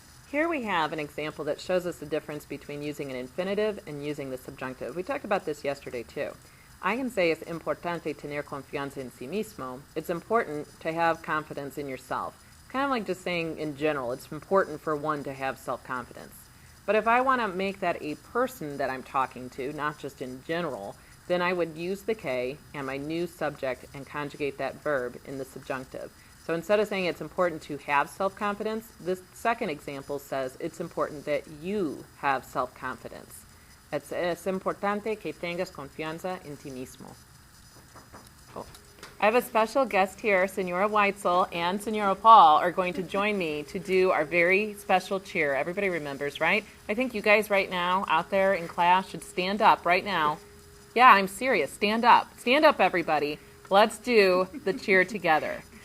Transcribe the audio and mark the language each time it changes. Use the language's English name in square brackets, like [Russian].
[English] Here we have an example that shows us the difference between using an infinitive and using the subjunctive. We talked about this yesterday too. I can say [Spanish] es importante tener confianza en sí mismo. [English] It's important to have confidence in yourself. Kind of like just saying in general, it's important for one to have self-confidence. But if I want to make that a person that I'm talking to, not just in general, then I would use the K and my new subject and conjugate that verb in the subjunctive. So instead of saying it's important to have self-confidence, this second example says it's important that you have self-confidence. [Spanish] Es importante que tengas confianza en ti mismo. [English] Cool. I have a special guest here. Senora Weitzel and Senora Paul are going to join me to do our very special cheer. Everybody remembers, right? I think you guys right now out there in class should stand up right now. Yeah, I'm serious. Stand up. Stand up, everybody. Let's do the cheer together.